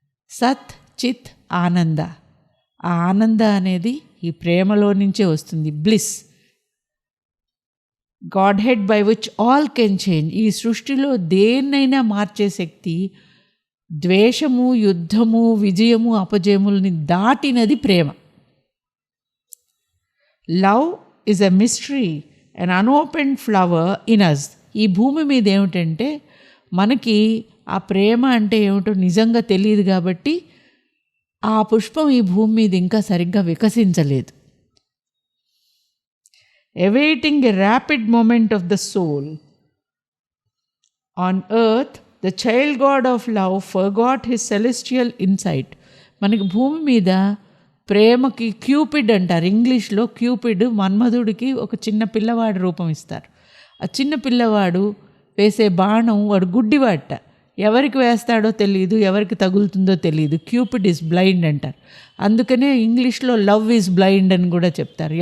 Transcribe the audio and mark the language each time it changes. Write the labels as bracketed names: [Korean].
[Telugu] సత్ చిత్ ఆనంద. ఆ ఆనంద అనేది ఈ ప్రేమలో నుంచే వస్తుంది. [English] Bliss, godhead by which all can change. [Telugu] ఈ సృష్టిలో దేన్నైనా మార్చే శక్తి ద్వేషము, యుద్ధము, విజయము, అపజయములని దాటినది ప్రేమ. [English] Love is a mystery, an unopened flower in us. [Telugu] ఈ భూమి మీద ఏమిటంటే మనకి ఆ ప్రేమ అంటే ఏమిటో నిజంగా తెలియదు కాబట్టి ఆ పుష్పం ఈ భూమి మీద ఇంకా సరిగ్గా వికసించలేదు. [English] awaiting a rapid moment of the soul. On earth, the child god of love forgot his celestial insight. [Telugu] మనకి భూమి మీద ప్రేమకి క్యూపిడ్ అంటారు. ఇంగ్లీష్లో క్యూపిడ్ మన్మధుడికి ఒక చిన్న పిల్లవాడి రూపం ఇస్తారు. ఆ చిన్న పిల్లవాడు వేసే బాణం వాడు గుడ్డివాట, ఎవరికి వేస్తాడో తెలియదు, ఎవరికి తగులుతుందో తెలియదు. [English] cupid is blind [Telugu] అంటారు. అందుకనే ఇంగ్లీష్లో [English] love is blind [Telugu] అని కూడా చెప్తారు.